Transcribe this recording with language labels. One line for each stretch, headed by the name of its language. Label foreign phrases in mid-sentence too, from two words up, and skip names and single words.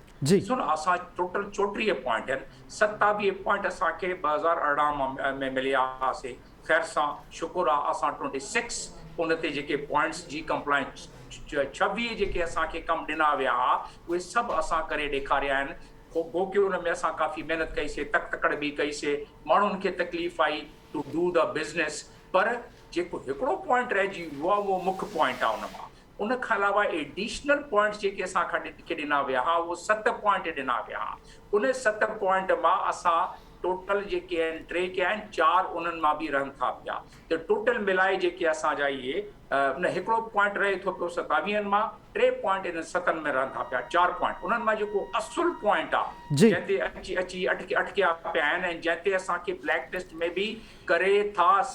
Sindhi: ॾिसो न, असां टोटल 34 पॉइंट आहिनि, 27 पॉइंट असांखे 2018 में मिलिया हुआसीं। ख़ैर सां शुकुर आहे असां 26 उन ते जेके पॉइंट्स जी कंप्लायंस 26 जेके असांखे कमु ॾिना विया हुआ उहे सभु असां करे ॾेखारिया आहिनि। गो की उन में असां काफ़ी महिनत कईसीं, तकड़ बि कईसीं, माण्हुनि खे तकलीफ़ आई
English: to do the business,
Sindhi: पर जेको हिकिड़ो पॉइंट रहिजी वियो आहे उहो मुख्य पॉइंट आहे उन मां। उन खां अलावा
English: additional points
Sindhi: जेके असां खे ॾिना विया हुआ उहो 7 पॉइंट ॾिना विया हुआ। उन 7 पॉइंट मां असां टोटल जेके आहिनि 3 कया आहिनि, 4 उन्हनि मां बि रहनि था पिया, त टोटल मिलाए जेके असांजा इहे न हिकिड़ो पॉइंट रहे थो पियो 27 मां, 3 पॉइंट इन 7 में रहनि था पिया, 4 पॉइंट उन्हनि मां जेको असुल पॉइंट आहे जंहिं ते अची अटकिया पिया आहिनि ऐं जंहिं ते असांखे
English: black list
Sindhi: में बि करे था